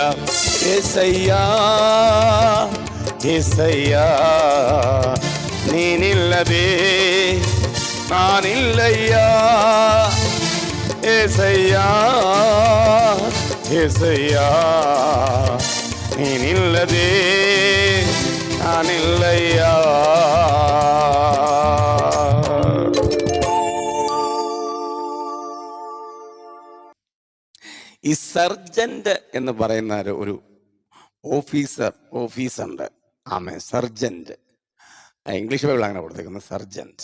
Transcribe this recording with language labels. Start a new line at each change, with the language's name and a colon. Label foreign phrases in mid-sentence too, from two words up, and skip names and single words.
Kannada: ಏಸಯ್ಯ ಏಸಯ್ಯ, ನೀನಿಲ್ಲದೆ ನಾನಿಲ್ಲಯ್ಯ. ಏಸಯ್ಯ ಏಸಯ್ಯ, ನೀನಿಲ್ಲದೆ ನಾನಿಲ್ಲಯ್ಯ.
Malayalam: ഈ സർജന്റ് എന്ന് പറയുന്ന ഒരു ഓഫീസുണ്ട്. സർജന്റ്, ഇംഗ്ലീഷ് ബൈബിൾ അങ്ങനെ കൊടുത്തേക്കുന്നത് സർജന്റ്.